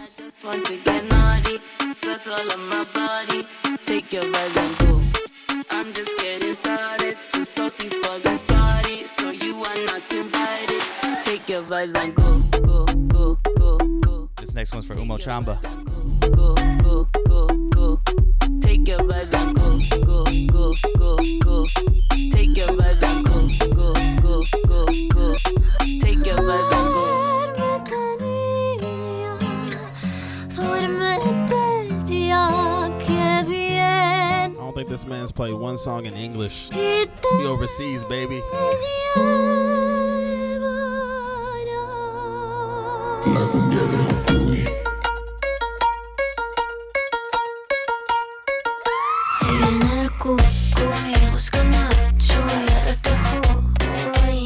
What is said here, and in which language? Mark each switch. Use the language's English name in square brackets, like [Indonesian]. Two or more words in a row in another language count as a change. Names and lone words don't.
[English] I just want to get naughty, sweat all on my body. Take your vibes and go. I'm just getting started, too salty for this party, so you are not invited. Take your vibes and go, go, go, go, go. This next one's for Umo Chamba. Go, go, go, go. Take your vibes and go, go, go, go, go. Take your vibes and go, go, go, go, go. Take your vibes and go. I don't think this man's played one song in English. He overseas, baby. [Spanish] La cumbia del cucuy. En el cucuy busca macho y ahora te juguy.